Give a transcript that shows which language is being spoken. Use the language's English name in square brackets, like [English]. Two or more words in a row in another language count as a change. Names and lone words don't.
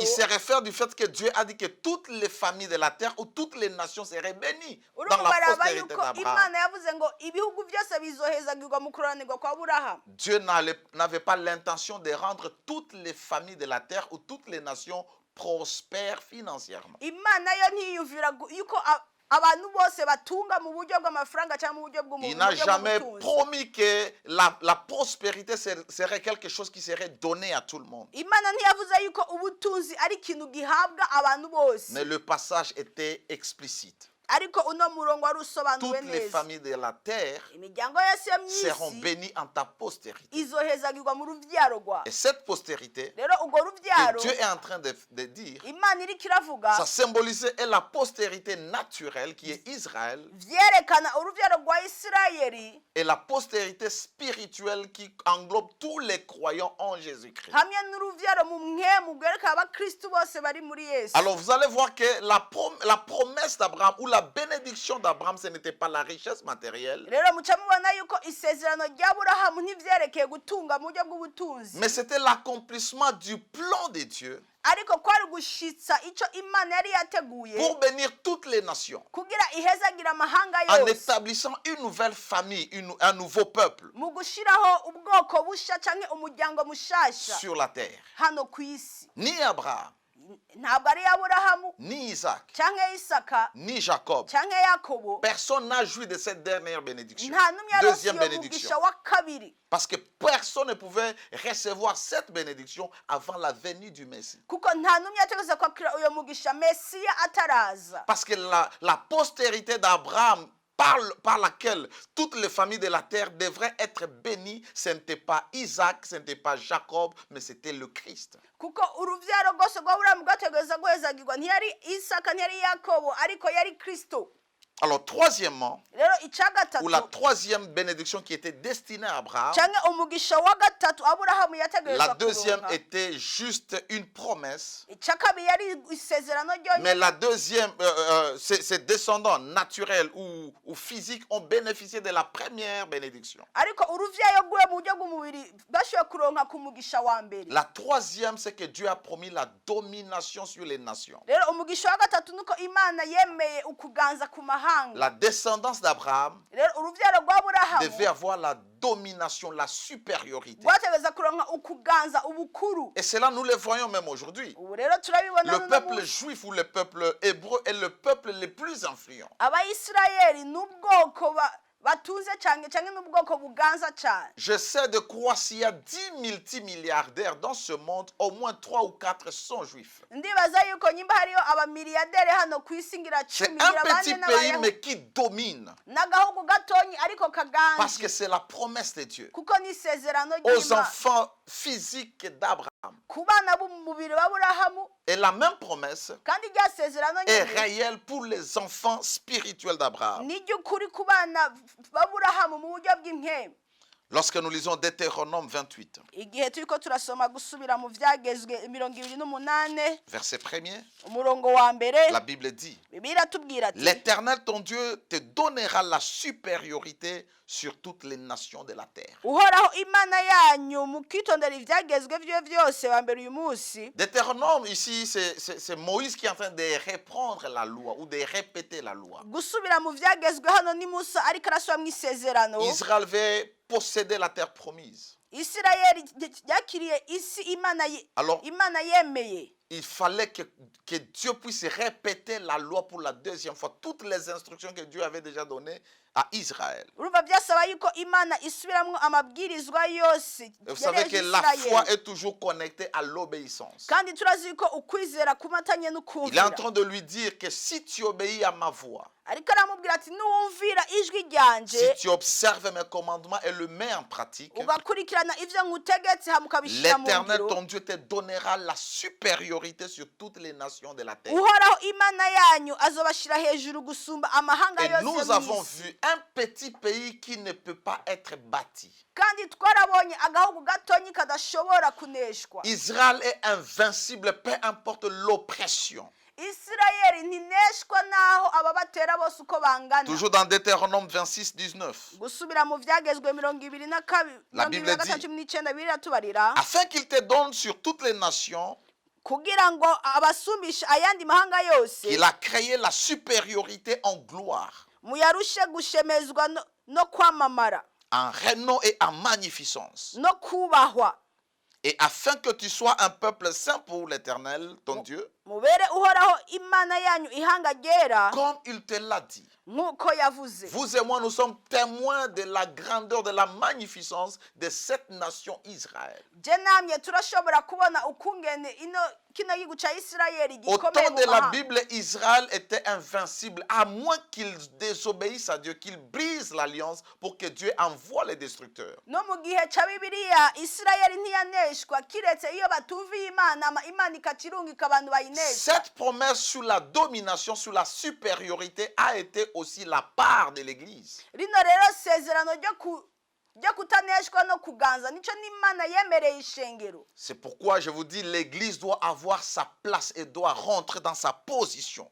[French] ils se réfèrent du fait que Dieu a dit que toutes les familles de la terre ou toutes les nations seraient bénies dans [Rundi] urumva [French] la [Rundi] baraba [French] postérité [Rundi] yuko [French] d'Abraham. [Rundi] imana yavuze ngo ibihugu byose bizohezagirwa mu kuranirwa kwa aburahamu. [French] Dieu n'avait pas l'intention de rendre toutes les familles de la terre ou toutes les nations prospères financièrement. [Rundi] imana yo ntiyumvira yuko abantu bose batunga mu buryo bw'amafaranga cyangwa mu buryo [French] Il n'a jamais [Rundi] bw'ubutunzi. [French] promis que la prospérité serait quelque chose qui serait donné à tout le monde. [Rundi] imana ntiyavuze yuko ubutunzi ari ikintu gihabwa abantu bose, [French] Mais le passage était explicite. [Rundi] ariko uno murongo wari usobanuwe [French] Toutes les [Rundi] neza. [French] familles de la terre [Rundi] imiryango yose yo mu [French] seront [Rundi] isi [French] bénies en ta postérité. [Rundi] izohezagirwa mu ruvyaro rwawe. [French] Et cette postérité [Rundi] rero urwo ruvyaro [French] que Dieu est en train de dire, [Rundi] imana iriko iravuga [French] ça symbolisait la postérité naturelle qui est Israël [Rundi] vyerekana uruvyaro rwa isirayeli [French] et la postérité spirituelle qui englobe tous les croyants en Jésus-Christ. [Rundi] hamwe n'uruvyaro mu mwemu rwerekana abakristu bose bari muri yesu. [French] Alors vous allez voir que la promesse d'Abraham ou la la bénédiction d'Abraham, ce n'était pas la richesse matérielle, [Rundi] rero muca mubona yuko isezerano ry'aburahamu ntivyerekeye gutunga mu buryo bw'ubutunzi, [French] mais c'était l'accomplissement du plan de Dieu [Rundi] ariko kwari gushitsa ico imana yari yateguye [French] pour bénir toutes les nations, [Rundi] kugira ihezagira amahanga [French] en [Rundi] yose [French] établissant une nouvelle famille, un nouveau peuple [Rundi] mu gushiraho ubwoko busha canke umuryango mushasha [French] sur la terre. [Rundi] hano ku isi. [French] Ni Abraham, [Rundi] Ntabwo ari aburahamu [French] ni Isaac, [Rundi] canke isaka [French] ni Jacob, [Rundi] canke yakobo, [French] personne n'a joui de cette dernière bénédiction. [Rundi] nta n'umwe yarose [French] Deuxième [Rundi] iyo [French] bénédiction. [Rundi] mugisha wa kabiri, [French] Parce que personne ne pouvait recevoir cette bénédiction avant la venue du Messie. [Rundi] kuko nta n'umwe yategetse kwakira uyo mugisha mesiya ataraza. [French] Parce que la postérité d'Abraham par laquelle toutes les familles de la terre devraient être bénies, ce n'était pas Isaac, ce n'était pas Jacob, mais c'était le Christ. [Rundi] Kuko uruvyaro rwose rw'aburahamu rwategereza guhezagirwa ntiyari isaka ntiyari yakobo ariko yari kristo. [French] Alors troisièmement, [Rundi] Rero icya gatatu [French] ou la troisième bénédiction qui était destinée à Abraham, [Rundi] canke umugisha wa gatatu aburahamu yategerezwa [French] la deuxième [Rundi] kuronka, [French] était juste une promesse. [Rundi] icya kabiri yari isezerano [French] Mais [Rundi] ryonyine, [French] la deuxième, ses descendants naturels ou physiques ont bénéficié de la première bénédiction. [Rundi] ariko uruvyayo rwiwe mu buryo bw'umubiri bashoboye kuronka ku mugisha wa mbere. [French] La troisième, c'est que Dieu a promis la domination sur les nations. [Rundi] Rero umugisha wa gatatu nuko imana yemeye ukuganza ku mahanga. [French] La descendance d'Abraham [Rundi] Rero uruvyaro rw'aburahamu [French] devait avoir la domination, la supériorité. [Rundi] rwategereza kuronka ukuganza ubukuru. [French] Et cela, nous le voyons même aujourd'hui. [Rundi] Ubu rero turabibona [French] Le [Rundi] n'uno [French] peuple [Rundi] munsi. [French] juif ou le peuple hébreu est le peuple le plus influent. [Rundi] Abayisirayeli n'ubwoko batunze cyane cyane n'ubwoko buganza cyane. [French] Je sais de quoi s'il y a 10 multimilliardaires dans ce monde, au moins 3 ou 4 sont juifs. [Rundi] Ndibaza yuko nyimba hariyo abamiliyaderi hano ku isi ngira [French] C'est [Rundi] 10 [French] un [Rundi] ngira [French] petit [Rundi] bane [French] pays, [Rundi] n'abayahudi, [French] mais qui domine. [Rundi] n'agahugu gatonyi ariko [French] Parce [Rundi] kaganje, [French] que c'est la promesse de Dieu [Rundi] kuko ni isezerano [French] aux [Rundi] ry'Imana [French] enfants physiques d'Abraham. [Rundi] ku bana b'umubiri w'aburahamu, [French] Et la même promesse [Rundi] kandi rya sezerano [French] est [Rundi] nyine [French] réelle pour les enfants spirituels d'Abraham. [Rundi] ni ry'ukuri ku bana b'aburahamu mu buryo bw'impemu. [French] Lorsque nous lisons Deutéronome 28, [Rundi] Igihe turiko turasoma gusubira mu vyagezwe 28 [French] verset 1er, [Rundi] umurongo wa mbere, [French] la Bible dit: [Rundi] Bibiliya iratubwira ati [French] L'Éternel ton Dieu te donnera la supériorité sur toutes les nations de la terre. [Rundi] uhoraho imana yanyu mukitondera ivyagezwe vyiwe vyose wa mbere uyu munsi. [French] Deutéronome, ici, c'est Moïse qui est en train de reprendre la loi ou de répéter la loi. [Rundi] Gusubira mu vyagezwe hano ni Musa ariko arasubira mu isezerano. [French] Israël avait possédé la terre promise. [Rundi] Isirayeli yakiriye isi [French] Alors, [Rundi] imana yemeye. [French] il fallait que Dieu puisse répéter la loi pour la deuxième fois. Toutes les instructions que Dieu avait déjà données à Israël. [Rundi] Urumva byasaba yuko imana isubiramwo amabwirizwa yose [French] Vous savez que la foi est toujours connectée à l'obéissance. [Rundi] kandi turazi yuko ukwizera kumatanye [French] Il est en [Rundi] n'ukumvira. [French] train de lui dire que si tu obéis à ma voix, [Rundi] Ariko aramubwira ati nuwumvira ijwi ryanje [French] si tu observes mes commandements et le mets en pratique, [Rundi] ugakurikirana ivyo ngutegetse hama ukabishira mu [French] l'Éternel, [Rundi] ngiro, [French] ton Dieu, te donnera la supériorité sur toutes les nations de la terre. [Rundi] uhoraho imana yanyu azobashira hejuru gusumba amahanga [French] Et [Rundi] yose [French] nous [Rundi] yo [French] avons [Rundi] mw'isi. [French] vu un petit pays qui ne peut pas être bâti. [Rundi] Kandi twarabonye agahugu gatonyi kadashobora kuneshwa. [French] Israël est invincible, peu importe l'oppression. [Rundi] Isirayeli ntineshwa naho ababatera bose uko bangana. [French] Toujours dans Deutéronome 26, 19. [Rundi] Gusubira mu vyagezwe 22 [French] La Bible dit, [Rundi] 19 biratubarira [French] afin qu'il te donne sur toutes les nations, [Rundi] kugira ngo abasumbishe ayandi mahanga yose [French] qu'il a créé la supériorité en gloire, [Rundi] muyarushe gushemezwa no kwamamara [French] en renom et en magnificence. [Rundi] no kubahwa, [French] Et afin que tu sois un peuple saint pour l'Éternel, ton Dieu, [Rundi] mubere uhoraho imana yanyu ihanga ryera [French] comme il te l'a dit. [Rundi] nk'uko yavuze. [French] Vous et moi, nous sommes témoins de la grandeur, de la magnificence de cette nation Israël. [Rundi] Je namye turashobora kubona ukungene kino gihugu ca Isirayeli [French] Au [Rundi] gikomeye [French] temps [Rundi] mu [French] de la [Rundi] mahanga. [French] Bible, Israël était invincible, à moins qu'il désobéisse à Dieu, qu'il brise l'alliance pour que Dieu envoie les destructeurs. [Rundi] No mu gihe ca Bibiliya Isirayeli ntiyaneshwa kiretse iyo batumviye Imana ikacirungika abantu bayinesha. [French] Cette promesse sur la domination, sur la supériorité a été aussi la part de l'Église. [Rundi] Rino rero sezerano ryo kutaneshwa no kuganza nico n'Imana yemereye ishengero. [French] C'est pourquoi je vous dis, l'église doit avoir sa place et doit rentrer dans sa position.